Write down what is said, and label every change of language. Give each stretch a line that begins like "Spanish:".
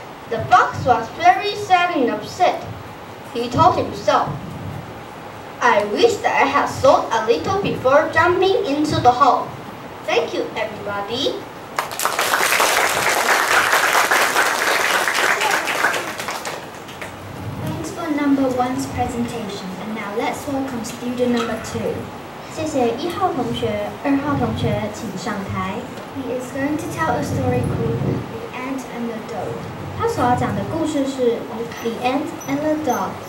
English: The fox was very sad and upset. He told himself, I wish that I had thought a little before jumping into the hole. Thank you, everybody. Thanks for number one's presentation. And now let's welcome student number 2.
Chinese: 谢谢1号同学，2号同学请上台。
English: He is going to tell a story called The Ant and the Dog.
Chinese: 他所要讲的故事是《The Ant and the Dog》。